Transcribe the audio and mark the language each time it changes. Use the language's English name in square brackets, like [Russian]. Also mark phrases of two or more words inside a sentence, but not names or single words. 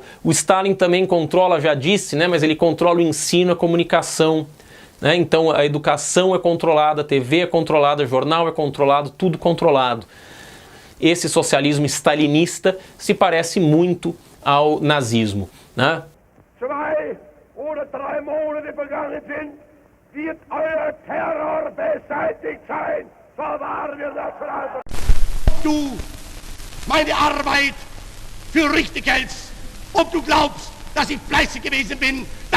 [Portuguese] O Stalin também controla, já disse, né, mas ele controla o ensino, a comunicação, né? Então a educação é controlada, a TV é controlada, o jornal é controlado, tudo controlado. Esse socialismo stalinista se parece muito ao nazismo, né? [German] 2 oder 3 Monate vergangen sind, wird euer Terror beseitigt sein. So wahr wir das verhalten. Du meine Arbeit für richtig hältst, ob du glaubst, dass ich fleißig gewesen bin,